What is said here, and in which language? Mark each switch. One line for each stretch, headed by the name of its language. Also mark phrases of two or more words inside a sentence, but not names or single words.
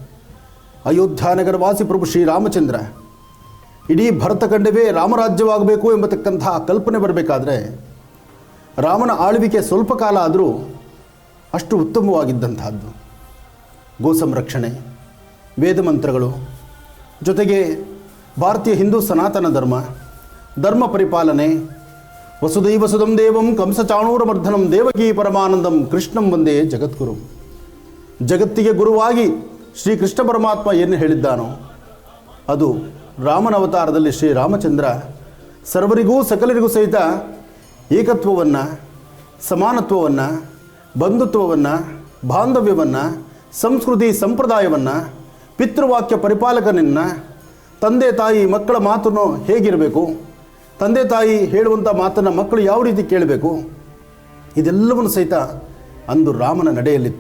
Kannada: ಅಯೋಧ್ಯಾನಗರವಾಸಿ ಪ್ರಭು ಶ್ರೀರಾಮಚಂದ್ರ ಇಡೀ ಭರತಖಂಡವೇ ರಾಮರಾಜ್ಯವಾಗಬೇಕು ಎಂಬತಕ್ಕಂಥ ಕಲ್ಪನೆ ಬರಬೇಕಾದ್ರೆ ರಾಮನ ಆಳ್ವಿಕೆ ಸ್ವಲ್ಪ ಕಾಲ ಆದರೂ ಅಷ್ಟು ಉತ್ತಮವಾಗಿದ್ದಂತಹದ್ದು. ಗೋ ಸಂರಕ್ಷಣೆ, ವೇದ ಮಂತ್ರಗಳು, ಜೊತೆಗೆ ಭಾರತೀಯ ಹಿಂದೂ ಸನಾತನ ಧರ್ಮ ಪರಿಪಾಲನೆ,
Sanskrit: ವಸುದೈವ ಸುಧಂ ದೇವಂ ಕಂಸಚಾಣೂರಮರ್ಧನಂ ದೇವಕೀ ಪರಮಾನಂದಂ ಕೃಷ್ಣಂ ವಂದೇ ಜಗದ್ಗುರು.
Kannada: ಜಗತ್ತಿಗೆ ಗುರುವಾಗಿ ಶ್ರೀಕೃಷ್ಣ ಪರಮಾತ್ಮ ಏನು ಹೇಳಿದ್ದಾನೋ ಅದು ರಾಮನ ಅವತಾರದಲ್ಲಿ ಶ್ರೀರಾಮಚಂದ್ರ ಸರ್ವರಿಗೂ ಸಕಲರಿಗೂ ಸಹಿತ ಏಕತ್ವವನ್ನು, ಸಮಾನತ್ವವನ್ನು, ಬಂಧುತ್ವವನ್ನು, ಬಾಂಧವ್ಯವನ್ನು, ಸಂಸ್ಕೃತಿ ಸಂಪ್ರದಾಯವನ್ನು, ಪಿತೃವಾಕ್ಯ ಪರಿಪಾಲಕನನ್ನು, ತಂದೆ ತಾಯಿ ಮಕ್ಕಳ ಮಾತನ್ನು ಹೇಗಿರಬೇಕು, ತಂದೆ ತಾಯಿ ಹೇಳುವಂಥ ಮಾತನ್ನು ಮಕ್ಕಳು ಯಾವ ರೀತಿ ಕೇಳಬೇಕು, ಇದೆಲ್ಲವನ್ನು ಸಹಿತ ಅಂದು ರಾಮನ ನಡೆಯಲಿತ್ತು.